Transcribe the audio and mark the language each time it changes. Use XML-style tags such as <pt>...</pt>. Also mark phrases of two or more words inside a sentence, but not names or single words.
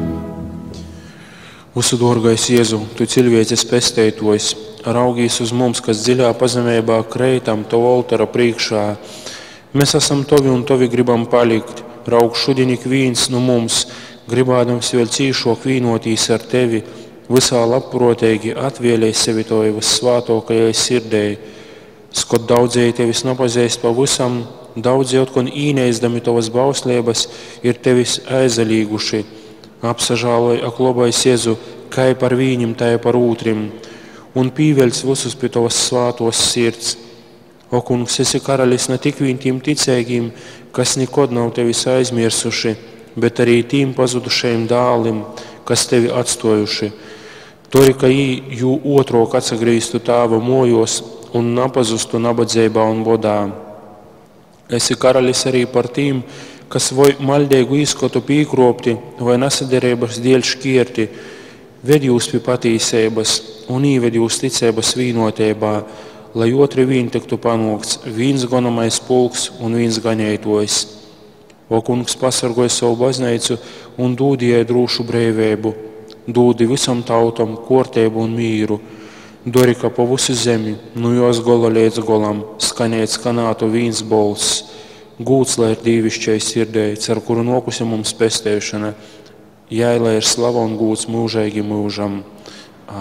<ltg>Visu dārgais Jēzu, tu cilvēces pestētojs, raugīs uz mums, kas dziļā pazemībā kreitam tavu altara priekšā. Mēs esam tovi un tovi gribam palikt. Raug šodien ik viens no mums, gribādams vēl cīšok vīnotīs ar tevi, visā labprotīgi atvēlēj sevi tavas svātokajai sirdei. Skot daudzēji tevis napazīst pavisam, daudzie otkon īneizdami tavas bauslības ir tevis aizalīguši. Apsažāloj aklobais Jēzu, kai par viņam, tai par ūtrim, un pīveļs visus pie tavas svātos sirds. O, kungs, esi karalis ne tik viņ tiem ticēgiem, kas nekod nav tevis aizmirsuši, bet arī tiem pazudušajiem dālim, kas tevi atstojuši. Tori, ka jū otrok atsagrīstu tāva mojos un napazustu nabadzībā un bodā. Esi karalis arī par tiem, kas vai maļdeigu izskatu pīkropti vai nesaderības dēļ škierti, ved jūs pie patīsības un īved jūs ticības vīnotībā, lai otri vīn tiktu panokts, vīns gonamais pulks un vīns gaņētojs. O, kungs, pasargoj savu bazneicu un dūdījai drūšu brēvēbu, dūdi visam tautam kortēbu un mīru, dori, ka pa visu zemi, nu jos gola līdz golam, skanēt skanātu vīns bolss, gūts, lai ir dīvišķai sirdēji, ar kuru nokusi mums pestēšana, jāi, lai ir slava un gūts mūžaigi mūžam.</ltg>